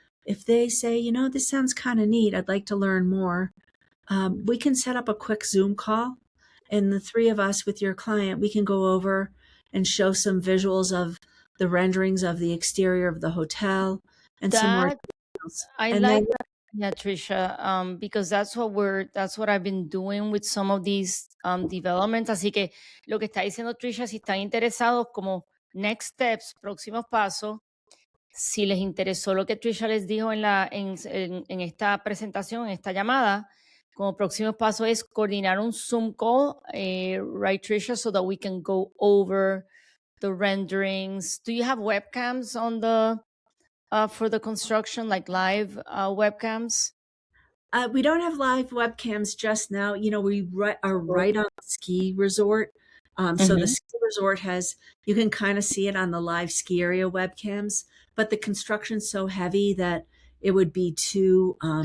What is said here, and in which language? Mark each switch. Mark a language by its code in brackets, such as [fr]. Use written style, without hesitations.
[en] If they say, this sounds kind of neat, I'd like to learn more, we can set up a quick Zoom call, and the three of us with your client, we can go over and show some visuals of the renderings of the exterior of the hotel and some more That details. I And then like that. Yeah, Tricia, because that's what I've been doing with some of these developments. [es] Así que lo que está diciendo Tricia, si están interesados como [en] next steps, [es] próximos pasos, si les interesó lo que Tricia les dijo en esta presentación, en esta llamada, como próximo paso es coordinar un [en] Zoom call, right, Tricia, so that we can go over the renderings. Do you have webcams on the for the construction, like live webcams? we don't have live webcams just now. We are right on the ski resort. So the ski resort you can kind of see it on the live ski area webcams, but the construction's so heavy that it would be too,